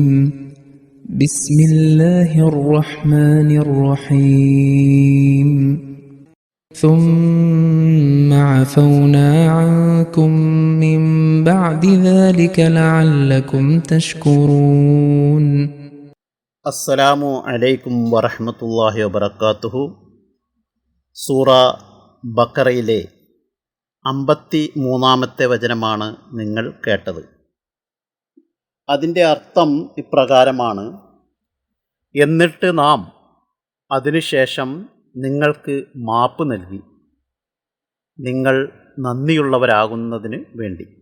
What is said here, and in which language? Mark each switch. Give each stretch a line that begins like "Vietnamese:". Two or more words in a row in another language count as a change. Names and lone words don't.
Arabic: بسم الله الرحمن الرحيم. ثم عفونا عنكم من بعد ذلك لعلكم تشكرون. السلام عليكم ورحمة الله وبركاته.
Malayalam: സൂറ ബഖറയിലെ 53-ാമത്തെ വചനമാണ് നിങ്ങൾ കേട്ടത്. അതിൻ്റെ അർത്ഥം ഇപ്രകാരമാണ്: എന്നിട്ട് നാം അതിനുശേഷം നിങ്ങൾക്ക് മാപ്പ് നൽകി, നിങ്ങൾ നന്ദിയുള്ളവരാകുന്നതിന് വേണ്ടി.